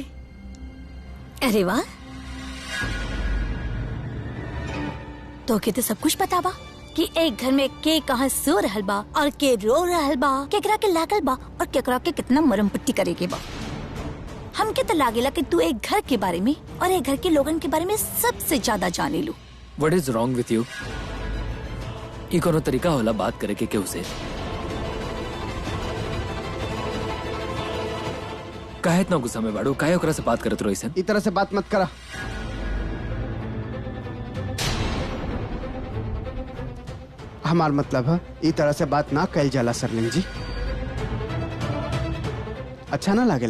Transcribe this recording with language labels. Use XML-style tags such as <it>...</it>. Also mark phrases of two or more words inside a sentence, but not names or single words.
<bho>अरे वाह, तो के तो सब कुछ पता बा कि एक घर में के कहाँ सो रहल बा और के रो रहल बा, केकरा के लागल बा और केकरा के कितना मरम पट्टी करेगे बा। हमके तो लागेला कि तू एक घर के बारे में और एक घर के लोगन के बारे में सबसे ज्यादा जाने लू।</bho> <en>what is wrong with you?</en> <bho>ये कोनो तरीका होला बात करे के केहू से? काहे इतना गुस्सा में बाड़ू? काहे ओकरा से बात करत रहो ऐसन? इस तरह से बात मत करा। हमार मतलब है इस तरह से बात ना कैल जाला सरलिंग जी, अच्छा ना लागेला।</bho>